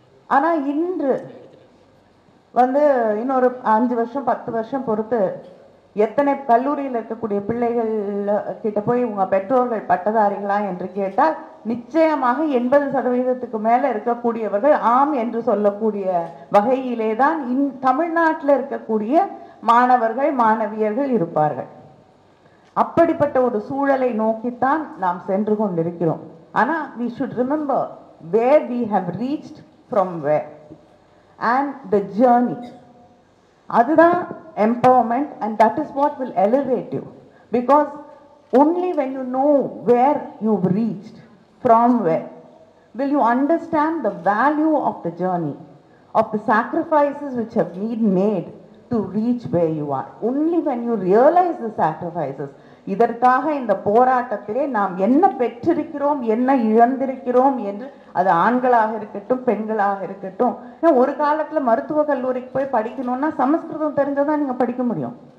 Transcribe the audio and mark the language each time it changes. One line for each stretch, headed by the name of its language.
Tamil: ஆனா இன்று வந்து இன்னொரு 5 வருஷம் 10 வருஷம் பொறுத்து எத்தனை கல்லூரியில் இருக்கக்கூடிய பிள்ளைகள் கிட்ட போய் உங்க பெற்றோர்கள் பட்டதாரிகளா என்று கேட்டால் நிச்சயமாக 80% மேல இருக்கக்கூடியவர்கள் ஆம் என்று சொல்லக்கூடிய வகையிலே தான் தமிழ்நாட்டில் இருக்கக்கூடிய மாணவர்கள் மாணவியர்கள் இருப்பார்கள். அப்படிப்பட்ட ஒரு சூழலை நோக்கித்தான் நாம் சென்று கொண்டிருக்கிறோம். ஆனா
English: we should remember where we have reached from where and the journey.
Tamil: அதுதான்
English: empowerment, and that is what will elevate you, because only when you know where you've reached from where will you understand the value of the journey, of the sacrifices which have been made to reach where you are. Only when you realize the sacrifices,
Tamil: இதற்காக இந்த போராட்டத்திலே நாம் என்ன பெற்றிருக்கிறோம் என்ன இழந்திருக்கிறோம் என்று, அது ஆண்களாக இருக்கட்டும் பெண்களாக இருக்கட்டும். ஒரு காலத்துல மருத்துவ கல்லூரிக்கு போய் படிக்கணும்னா சமஸ்கிருதம் தெரிஞ்சதான் நீங்க படிக்க முடியும்.